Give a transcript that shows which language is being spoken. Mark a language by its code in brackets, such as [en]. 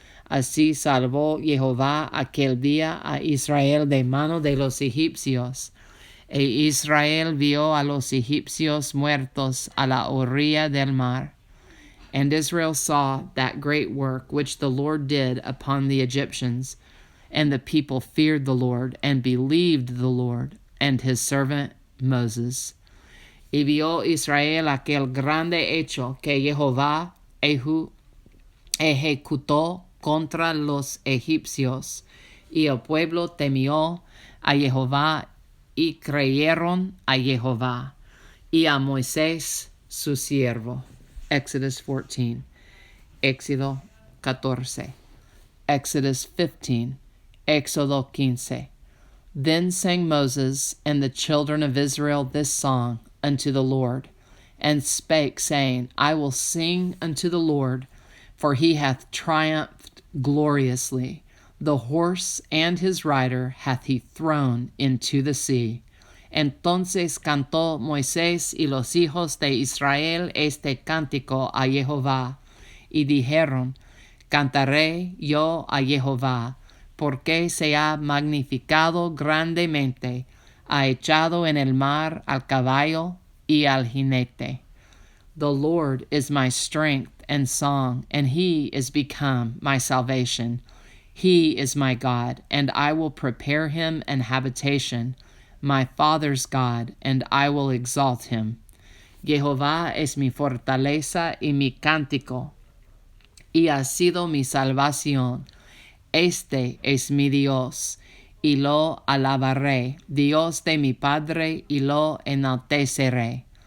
[es] Así salvó Jehová aquel día a Israel de mano de los egipcios. E Israel vio a los egipcios muertos a la orilla del mar. [en] And Israel saw that great work which the Lord did upon the Egyptians. And the people feared the Lord, and believed the Lord, and his servant Moses. [es] Y vio Israel aquel grande hecho que Jehová ejecutó contra los egipcios. Y el pueblo temió a Jehová, y creyeron a Jehová, y a Moisés su siervo. [en] Exodus 14. [es] Éxodo 14. [en] Exodus 15. [es] Éxodo 15. [en] Then sang Moses and the children of Israel this song unto the Lord, and spake, saying, I will sing unto the Lord, for he hath triumphed gloriously. The horse and his rider hath he thrown into the sea. [es] Entonces cantó Moisés y los hijos de Israel este cántico a Jehová, y dijeron, Cantaré yo a Jehová, porque se ha magnificado grandemente, ha echado en el mar al caballo y al jinete. [en] The Lord is my strength and song, and he is become my salvation. He is my God, and I will prepare him an habitation, my father's God, and I will exalt him. [es] Jehová es mi fortaleza y mi cántico, y ha sido mi salvación. Este es mi Dios, y lo alabaré, Dios de mi Padre, y lo enalteceré.